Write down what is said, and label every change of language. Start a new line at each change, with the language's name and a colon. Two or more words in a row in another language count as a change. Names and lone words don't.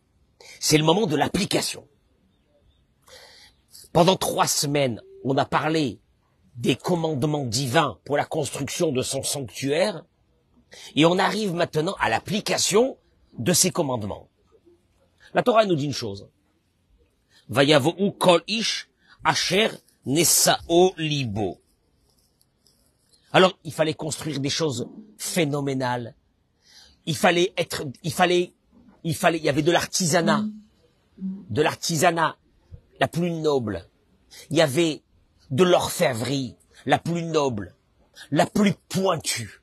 French: C'est le moment de l'application. Pendant 3 semaines, on a parlé des commandements divins pour la construction de son sanctuaire et on arrive maintenant à l'application de ces commandements. La Torah nous dit une chose.
Hebrew: ויבאו כל איש אשר נשאו לבו.
French: Alors, il fallait construire des choses phénoménales. Il y avait de l'artisanat la plus noble. Il y avait de l'orfèvrerie la plus noble, la plus pointue.